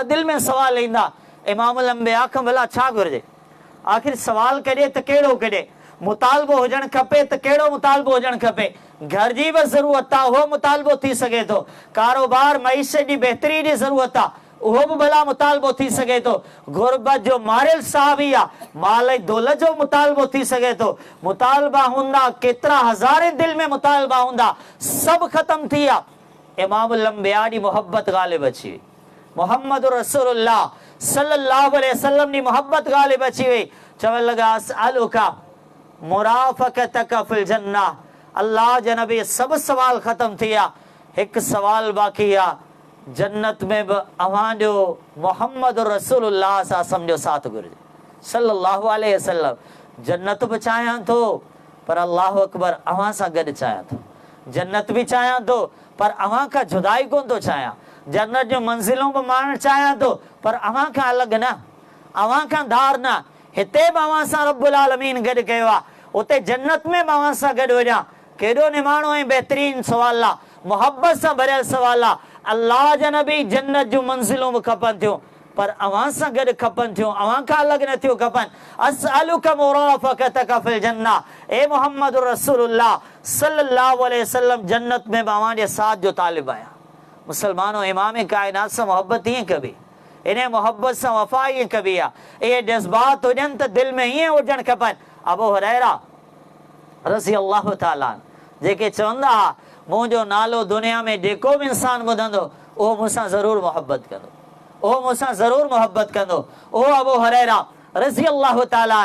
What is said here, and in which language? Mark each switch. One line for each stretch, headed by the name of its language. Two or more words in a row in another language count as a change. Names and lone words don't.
Sindhi: दिल में सवाल ईंदा
Arabic: إمام الأنبياء
Sindhi: खां, भला छा घुर्जे, आखिर सवाल कॾे त कहिड़ो कॾे, मुतालबो हुजणु खपे त कहिड़ो मुतालबो हुजणु खपे, घर जी बि ज़रूरत आहे उहो मुतालबो थी सघे थो, कारोबार मईशत जी बहितरी जी ज़रूरत आहे उहो बि भला मुतालबो थी सघे थो, गुरबत जो मारियल साहबी आहे माल दौलत जो मुतालबो थी सघे थो, मुतालबा हूंदा केतिरा हज़ारे दिल में मुतालबा हूंदा, सभु ख़त्म थी विया।
Arabic: إمام الأنبياء
Sindhi: जी मोहब्बत ग़ालिब अची वई, मोहम्मद रसूलुल्लाह
Arabic: صلى الله عليه وسلم
Sindhi: जी मोहब्बत ग़ालिब अची वई। चवण लॻा
Arabic: أسألك مرافقتك في الجنة,
Sindhi: अल्लाह जा नबी सब सवाल ख़त्म थी विया, हिकु सवाल बाक़ी आहे, जन्नत में भी अवांजो मोहम्मद रसूलुल्लाह सां समझो साथ घुर्जे
Arabic: صلى الله عليه وسلم,
Sindhi: जन्नत भी चाहियां थो पर
Arabic: الله أكبر
Sindhi: अवां सां गॾु चाहियां थो, जन्नत भी चाहियां थो पर अवां खां जुदाई कोन थो चाहियां, जन्नत जो मंजिलों भी माणणु चाहियां थो पर अवां खां अलॻि न, अवां खां धार न, हिते बि अवां सां
Arabic: رب العالمين
Sindhi: गॾु कयो आहे, उते जन्नत में बि अवां सां गॾु वञा। केॾो निमाणो ऐं बहितरीन सवाल आहे, मोहब्बत सां भरियल सवाल आहे। अल्लाह जा नबी जन्नत जूं मंजिलूं बि खपनि थियूं पर अवां सां गॾु खपनि थियूं, अवां खां अलॻि न थियूं खपनि।
Arabic: أسألك مرافقتك في الجنة,
Sindhi: ए मोहम्मद रसूलुल्लाह
Arabic: صلى الله عليه وسلم
Sindhi: जन्नत में बि अवां जे साथ जो तालिब आहियां। मुसलमानों इमाम कायनात सां मोहब्बत ईअं कबी, इन मोहब्बत सां वफ़ा ईअं कबी आहे, इहे जज़्बात हुजनि त दिलि में हीअं हुजणु खपनि। अबू हुरैरा
Arabic: رضي الله تعالى
Sindhi: जेके चवंदा हुआ मुंहिंजो नालो दुनिया में जेको बि इंसान ॿुधंदो उहो मूंसां ज़रूरु मोहब्बत कंदो, उहो मूंसां ज़रूरु मोहब्बत कंदो, उहो अबू हुरैरा
Arabic: رضي الله تعالى.